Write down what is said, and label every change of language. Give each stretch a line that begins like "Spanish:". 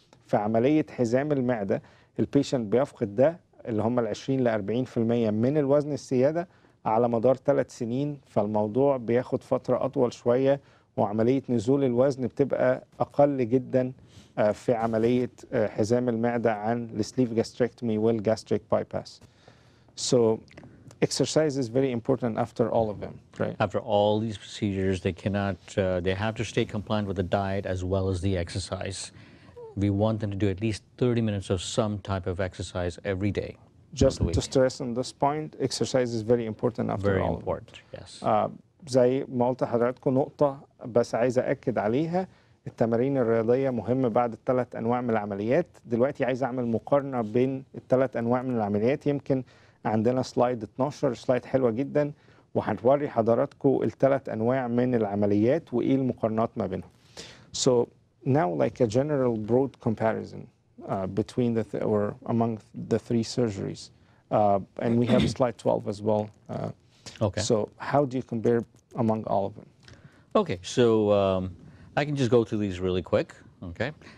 Arabic: في عملية حزام المعدة البيشنت بيفقد ده اللي هم ال 20 ل 40% من الوزن الزيادة على مدار 3 سنين، فالموضوع بياخد فترة أطول شوية، وعملية نزول الوزن بتبقى أقل جدا في عملية حزام المعدة عن السليف جاستريكتومي والجاستريك باي باس.
English: So exercise is very important after all of them, right? After all these procedures, they cannot, they have to stay compliant with the diet as well as the exercise. We want them to do at least 30 minutes of some type of exercise every day. Just to stress on this point, exercise is very important after Very all important, of them. yes.
Arabic: زي ما قلت لحضراتكم نقطة بس عايز أأكد عليها، التمارين الرياضية مهمة بعد ال3 أنواع من العمليات. دلوقتي عايز أعمل مقارنة بين ال3 أنواع من العمليات. يمكن عندنا سلايد 12، سلايد حلوة جدا، وهنوري حضراتكم ال3 أنواع من العمليات وإيه المقارنات ما بينهم.
English: So now like a general broad comparison between or among the 3 surgeries. And we have slide 12 as well. Okay. So how do you compare among all of them? Okay, so I can just go through these really quick, okay?